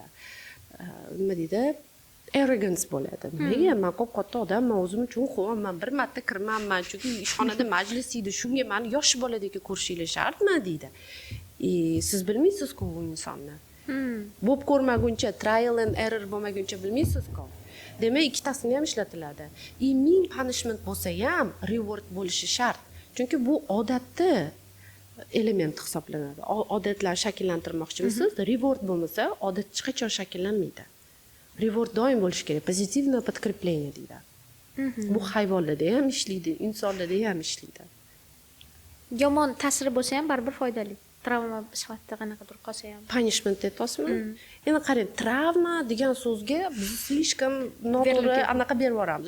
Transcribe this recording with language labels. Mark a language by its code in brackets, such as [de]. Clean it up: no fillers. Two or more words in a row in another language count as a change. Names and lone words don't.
[uz] Nima deydi? Arrogance bo'ladi. Nega men ko'p katta odamman, o'zim uchun qo'yman, bir marta kirmanman, chunki ishxonada majlis edi, shunga meni yosh boladek ko'rishinglar shartmi deydi. Siz bilmaysiz-ku bu insonni. Bo'p ko'rmaguncha, [en] trial and error [uz] bo'lmaguncha bilmaysiz-ku. Demak, ikkitasini ham ishlatiladi. Ming punishment bo'lsa ham reward bo'lishi shart. Chunki bu odatda element hisoblanadi. Odatlarni shakllantirmoqchimisiz? Reward bo'lmasa, odat hech qachon shakllanmaydi. Reward doim bo'lishi kerak. [ru] Pozitivное подкрепление deydi. [uz] Bu hayvonlarda ham ishlaydi, insonlarda ham ishlaydi. Yomon ta'siri bo'lsa ham baribir foydali. Travma sifatida qanaqadir qolsa ham. Punishment aytasizmi? Endi qarang, travma degan so'zga biz slishkam noto'g'ri anaqa berib yuboramiz.